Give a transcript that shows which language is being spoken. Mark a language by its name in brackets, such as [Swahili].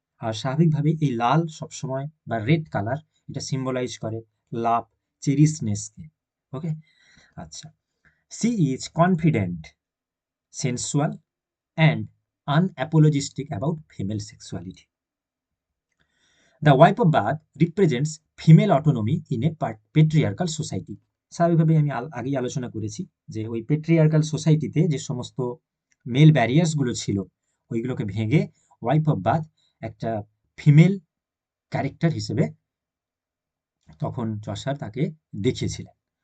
[Bangla] আর স্বাভাবিকভাবেই এই লাল সবসময় বা রেড কালার এটা সিম্বলাইজ করে লাভ, চেরিশনেসকে। [English] Okay, আচ্ছা, she is confident, sensual and unapologetic about female sexuality. The wife of Bath represents female autonomy in a patriarchal society. [Bangla] স্বাভাবিকভাবে আমি আগেই আলোচনা করেছি যে ওই পেট্রিয়ার্কাল সোসাইটিতে যে সমস্ত মেল ব্যারিয়ার্সগুলো ছিল ওইগুলোকে ভেঙে ওয়াইফ অফ বাথ একটা ফিমেল ক্যারেক্টার হিসেবে তখন চসার তাকে দেখিয়েছিলেন।